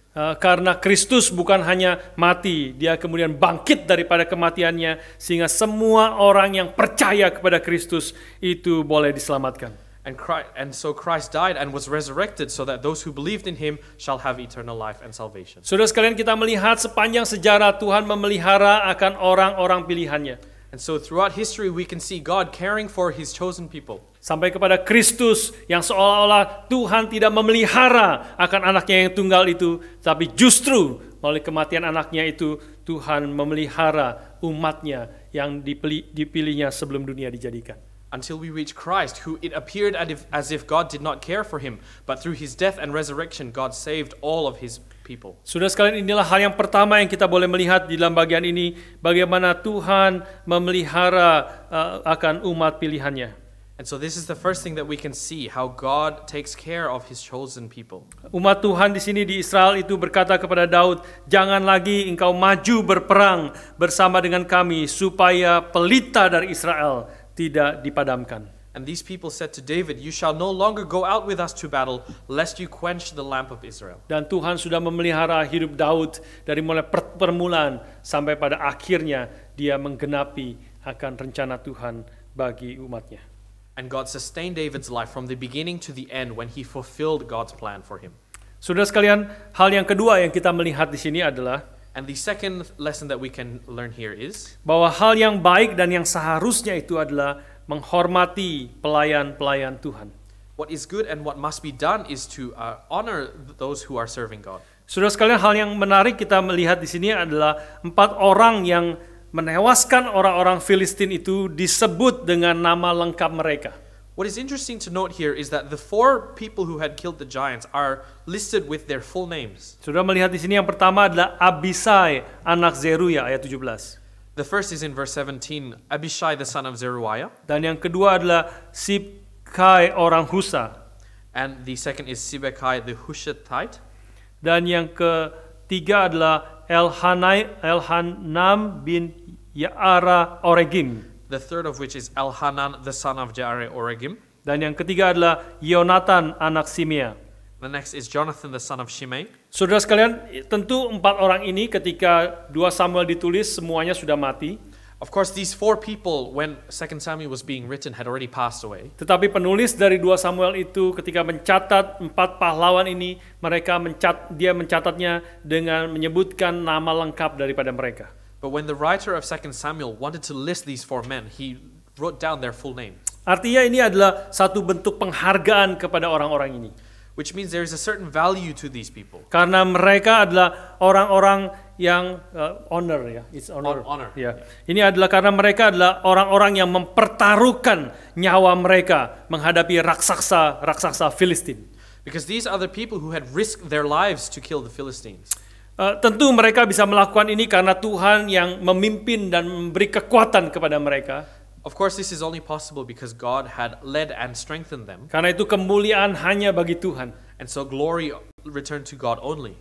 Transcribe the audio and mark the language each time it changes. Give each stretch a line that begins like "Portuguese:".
Indonesian: Karena Kristus bukan hanya mati, dia kemudian bangkit daripada kematiannya, sehingga semua orang yang percaya kepada Kristus itu boleh diselamatkan.
English: And so Christ died and was resurrected so that those who believed in him shall have eternal life and salvation.
Indonesian: Saudara sekalian, kita melihat sepanjang sejarah Tuhan memelihara akan orang-orang pilihannya.
English: And so throughout history we can see God caring for his chosen people.
Indonesian: Sampai kepada Kristus yang seolah-olah Tuhan tidak memelihara akan anaknya yang tunggal itu, tapi justru melalui kematian anaknya itu Tuhan memelihara umatnya yang dipilihnya sebelum dunia dijadikan.
English: Until we reach Christ, who it appeared as if God did not care for him, but through his death and resurrection God saved all of his people.
Indonesian: Saudara sekalian, inilah hal yang pertama yang kita boleh melihat di dalam bagian ini, bagaimana Tuhan memelihara akan umat pilihannya.
English: And so this is the first thing that we can see, how God takes care of his chosen people.
Indonesian: Umat Tuhan di sini di Israel itu berkata kepada Daud, "Jangan lagi engkau maju berperang bersama dengan kami supaya pelita dari Israel tidak dipadamkan."
English: And these people said to David, "You shall no longer go out with us to battle, lest you quench the lamp of Israel."
Indonesian: Dan Tuhan sudah memelihara hidup Daud dari mulai permulaan sampai pada akhirnya dia menggenapi akan rencana Tuhan bagi umatnya.
English: And God sustained David's life from the beginning to the end when he fulfilled God's plan for him.
Indonesian: Saudara sekalian, hal yang kedua yang kita melihat di sini adalah
English: And the second lesson that we can learn here is
Indonesian: bahwa hal yang baik dan yang seharusnya itu adalah menghormati pelayan-pelayan Tuhan.
English: what is good and what must be done is to honor those who are serving God.
Indonesian: Saudara sekalian, hal yang menarik kita melihat di sini adalah 4 orang yang menewaskan orang-orang Filistin itu disebut dengan nama lengkap mereka.
English: What is interesting to note here is that the 4 people who had killed the giants are listed with their full names.
Indonesian: Saudara melihat di sini yang pertama adalah Abisai anak Zeruya ayat 17.
English: The first is in verse 17, Abishai the son of Zeruiah,
Indonesian: Dan yang kedua adalah Sibkai orang Husa.
English: and the second is Sibekai the Hushathite,
Indonesian: Dan yang ketiga adalah Elhanam bin Ya'ara Oregim.
English: the third of which is Elhanan the son of Jaare Oregim.
Indonesian: Dan yang ketiga adalah Yonatan anak Simea.
English: The next is Jonathan the son of Shimei.
Indonesian: Saudara sekalian, tentu 4 orang ini ketika 2 Samuel ditulis semuanya sudah mati.
English: Of course, these 4 people, when 2 Samuel was being written, had already passed away.
Indonesian: Tetapi penulis dari 2 Samuel itu ketika mencatat 4 pahlawan ini, dia mencatatnya dengan menyebutkan nama lengkap daripada mereka.
English: But when the writer of 2 Samuel wanted to list these 4 men, he wrote down their full names.
Indonesian: Artinya ini adalah satu bentuk penghargaan kepada orang-orang ini.
English: Which means there is a certain value to these people.
Indonesian: Karena mereka adalah orang-orang yang honor ya,
English: it's honor. Honor.
Indonesian: Ya. Ini adalah karena mereka adalah orang-orang yang mempertaruhkan nyawa mereka menghadapi raksasa Filistin.
English: Because these are the people who had risked their lives to kill the Philistines.
Indonesian: Tentu mereka bisa melakukan ini karena Tuhan yang memimpin dan memberi kekuatan kepada mereka.
English: Of course, this is only possible because God had led and strengthened them.
Indonesian: Karena itu kemuliaan hanya bagi Tuhan.
English: And so glory returned to God only.